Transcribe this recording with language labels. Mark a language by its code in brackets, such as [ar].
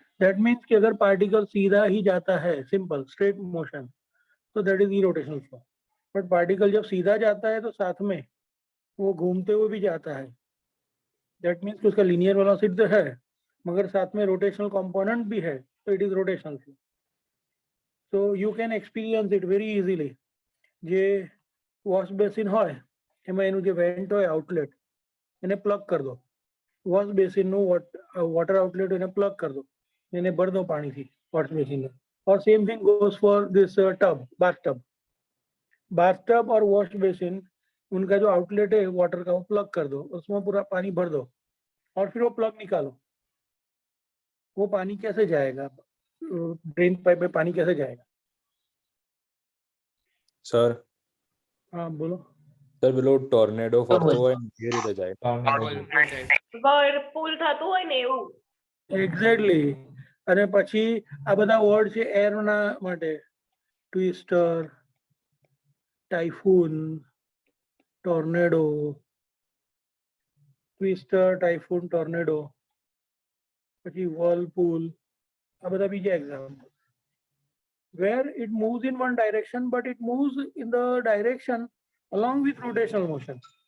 [hi] That means कि अगर particle सीधा ही जाता है, सिंपल स्ट्रेट मोशन, तो [en] That is irrotational flow. [hi] But particle जब सीधा जाता है तो साथ में वो घूमते हुए भी जाता है. दैट मीन्स कि उसका लीनियर वेलोसिटी तो है मगर साथ में रोटेशनल कंपोनेंट भी है, तो [en] It is rotational flow. So you can experience it very easily. [gu] જે વોશ બેસિન હોય એમાં એનું જે વેન્ટ હોય આઉટલેટ એને પ્લગ કરી દો. વોશ બેસિનનું વોટર આઉટલેટ એને પ્લગ કરી દો, એને ભર દો પાણીથી વોશ બેસિનને. [hi] और [en] same thing goes for this tub, [hi] bath tub और वॉश बेसिन, उनका जो आउटलेट है वाटर का वो प्लग कर दो, उसमें पूरा पानी भर दो और फिर वो प्लग निकालो. वो पानी कैसे जाएगा? ड्रेन पाइप में पानी कैसे जाएगा? [en] sir [hi] हाँ बोलो. [gu] સર પેલો ટોર્નેડો ફરતો હોય ને એ રીતે જાય. Whirlpool થતું હોય ને એવું. [en] Exactly. [gu] અને પછી આ બધા વર્ડ છે એરના માટે, twister, typhoon, tornado, twister, typhoon, tornado, પછી whirlpool, આ બધા બીજા example. [en] where it moves in one direction but it moves in the direction along with rotational motion.